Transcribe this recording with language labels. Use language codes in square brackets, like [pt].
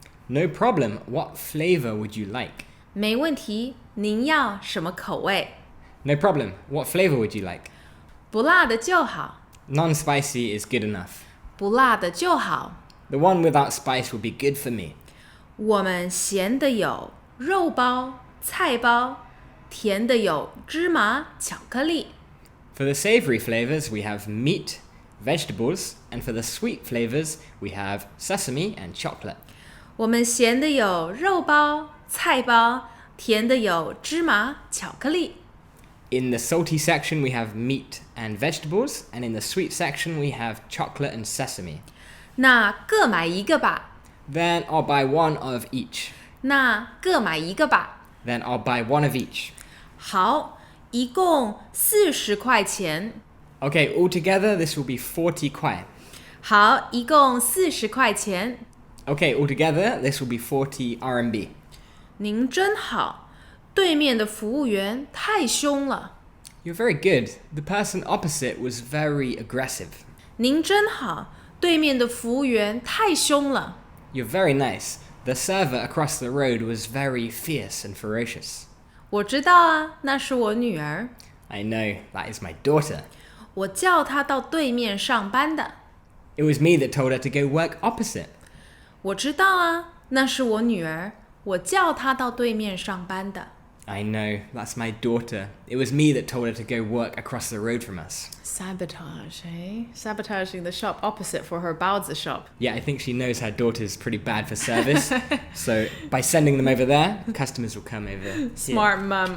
[en] No problem, what flavor would you like? [zh] 没问题，您要什么口味？ [en] No problem, what flavor would you like? [zh] 不辣的就好， [en] Non-spicy is good enough. [zh] 不辣的就好。 [en] The one without spice will be good for me. [zh] 我们咸的有肉包、菜包，甜的有芝麻巧克力。 [en] For the savoury flavours, we have meat, vegetables, and for the sweet flavours, we have sesame and chocolate. [zh] 我们咸的有肉包、菜包，甜的有芝麻巧克力。 [en] In the salty section, we have meat and vegetables, and in the sweet section, we have chocolate and sesame. [zh] 那各买1个吧。 [en] Then I'll buy 1 of each. [zh] 那各买1个吧。 [en] Then I'll buy 1 of each. [zh] 好，一共40块钱。 [en] Okay, altogether, this will be 40 kuai. [zh] 好，一共40块钱。 [en] Okay, altogether, this will be 40 RMB. [zh] 您真好，对面的服务员太凶了。 [en] You're very good. The person opposite was very aggressive. [zh] 您真好，对面的服务员太凶了。 [en] You're very nice. The server across the road was very fierce and ferocious. [zh] 我知道啊，那是我女儿， [en] I know, that is my daughter. [zh] 我叫她到对面上班的。 [en] It was me that told her to go work opposite. [zh] 我知道啊，那是我女儿，我叫她到对面上班的。 [en] I know, that's my daughter. It was me that told her to go work across the road from us. Sabotage, eh? Sabotaging the shop opposite for her baozi shop. Yeah, I think she knows her daughter's pretty bad for service. So by sending them over there, customers will come over here. Smart mum.